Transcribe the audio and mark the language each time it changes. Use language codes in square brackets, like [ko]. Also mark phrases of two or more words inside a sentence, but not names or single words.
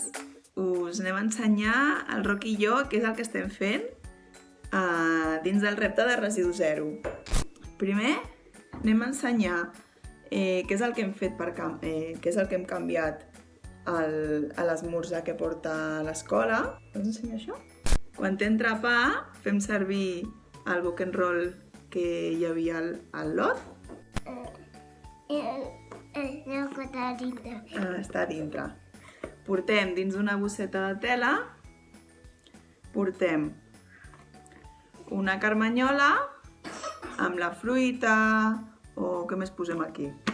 [ca] Us anem a ensenyar, el Roc i jo, què és el que estem fent dins del repte de residu zero. Primer anem a ensenyar què és el que hem fet, què és el que hem canviat a l'esmorzar que porta a l'escola. Vols ensenyar això? Quan t'entra pa, fem servir el book and roll que hi havia al lot. Està dintre. Portem dins una bosseta de tela, portem una carmanyola amb la fruita, o què més posem aquí?